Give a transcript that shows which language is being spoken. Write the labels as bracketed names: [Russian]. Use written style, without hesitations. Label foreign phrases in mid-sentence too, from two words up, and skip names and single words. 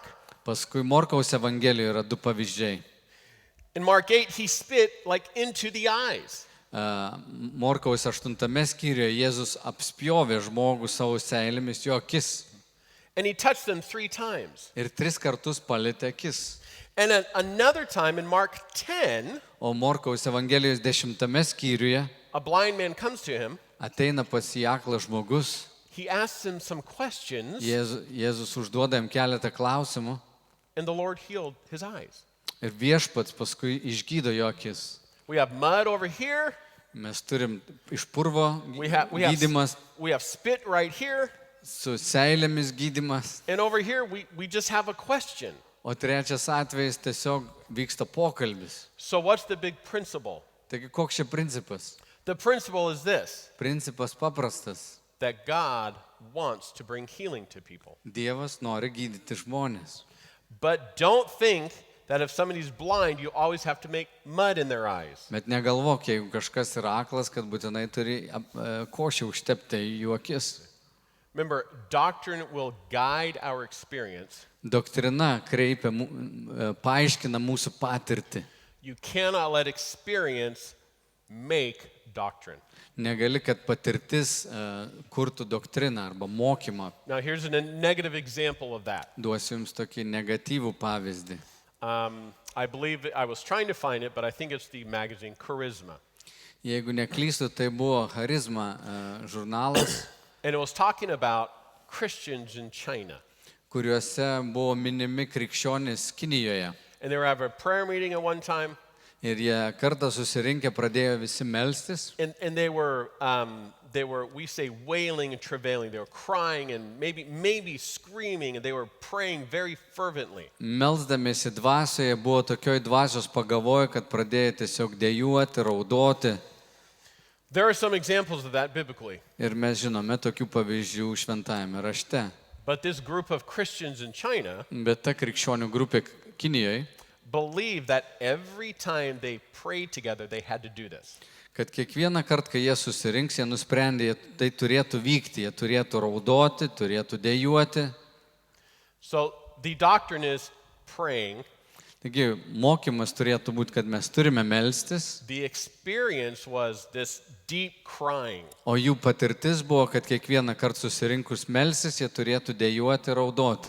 [Lithuanian] Paskui Morkaus Evangelijoje yra 2 pavyzdžiai. [English] In Mark 8, he spit like into the eyes. [Lithuanian] Morkaus 8 skyriuje Jėzus apspjovė žmogų savo seilėmis jo akis. [English] And he touched them 3 times. [Lithuanian] Ir 3 kartus palietė akis. [English] And at another time in Mark 10, [Lithuanian] O Morkaus Evangelijos 10 skyriuje [English] a blind man comes to him. [Lithuanian] ateina pas jį aklas žmogus, [English] he asks him some questions, [Lithuanian] Jėzus užduoda jam keletą klausimų [English] and the Lord healed his eyes. [Lithuanian] ir viešpats paskui išgydo jo akis. [English] We have mud over here. [Lithuanian] Mes turim iš purvo [English] We have [Lithuanian] gydymas, [English] spit right here. [Lithuanian] su seilėmis gydymas, [English] And over here, we just have a question. [Lithuanian] o trečias atvejis tiesiog vyksta pokalbis. [English] So what's the big principle? [Lithuanian] Taigi koks čia principas? [English] The principle is this, [Lithuanian] Principas paprastas. [English] that God wants to bring healing to people. [Lithuanian] Dievas nori gydyti žmonės. [English] But don't think that if somebody's blind, you always have to make mud in their eyes. [Lithuanian] Bet negalvok, jeigu kažkas yra aklas, kad būtinai turi košę užtepti jų akis. [English] Remember, doctrine will guide our experience. [Lithuanian] Doktrina kreipia, paaiškina mūsų patirtį. [English] You cannot let experience make doctrine. [Lithuanian] Negali, kad patirtis kurtų doktriną arba mokymą. [English] Now, here's a negative example of that. [Lithuanian] Duosiu jums tokį negatyvų pavyzdį. [English] I believe I was trying to find it, but I think it's the magazine Charisma. [Lithuanian] Jeigu neklystu, tai buvo Charizma žurnalas, [English] And it was talking about Christians in China. [Lithuanian] kuriuose buvo minimi krikščionys Kinijoje. [English] And they were having a prayer meeting at one time. [Lithuanian] Ir jie kartą susirinkę pradėjo visi melstis. [English] And they were, we say, wailing and travailing. They were crying and maybe screaming, and they were praying very fervently. [Lithuanian] Melsdamiesi dvasioje buvo tokioj dvasios pagavoje, kad pradėjo tiesiog dejuoti, raudoti. [English] There are some examples of that biblically. [Lithuanian] Ir mes žinome tokių pavyzdžių šventajame rašte. [English] But this group of Christians in China [Lithuanian] Bet ta krikščionių grupė Kinijoje, [English] believed that every time they prayed together, they had to do this. [Lithuanian] kad kiekvieną kartą, kai jie susirinks, jie nusprendė, tai turėtų vykti, jie turėtų raudoti, turėtų dejuoti. [English] So the doctrine is praying. [Lithuanian] Taigi, mokymas turėtų būti, kad mes turime melstis, [English] The experience was this deep crying. [Lithuanian] o jų patirtis buvo, kad kiekvieną kartą susirinkus melsis, jie turėtų dejuoti, raudoti.